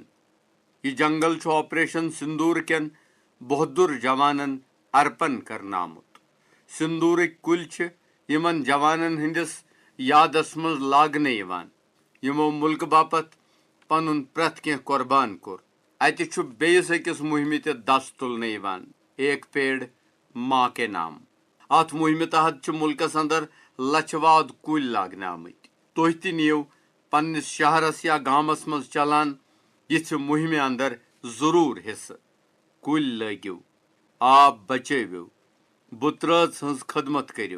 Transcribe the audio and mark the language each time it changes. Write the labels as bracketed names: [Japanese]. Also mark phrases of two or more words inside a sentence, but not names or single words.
[Kashmiri] یہِ جنگل چھُ آپریشن سِندوٗر کٮ۪ن بہودُر جوانن ارپن کرنہٕ آمُت. سِندوٗرٕکۍ کُلۍ چھِ یِمن جوانن ہٕنٛدِس یادس منٛز لاگنہٕ یِوان یِمو مُلکہٕ باپتھ پنُن پرٛٮ۪تھ کینٛہہ قۄربان کوٚر. اتہِ چھُ بیٚیِس أکِس مُہمہِ تہِ دس تُلنہٕ یِوان، ایک پیڑ ماں کے نام. اتھ مُہمہِ تحت چھِ مُلکس اندر لچھِ واد کُلۍ لاگنہٕ آمٕتۍ. تُہۍ تہِ نِیِو پننِس شہرس یا گامس منٛز چلان یِژھِ مُہمہِ اندر ضروٗر حِصہٕ. کُلۍ لٲگِو، آب بچٲوِو، بُترٲژ ہٕنٛز خدمت کٔرِو.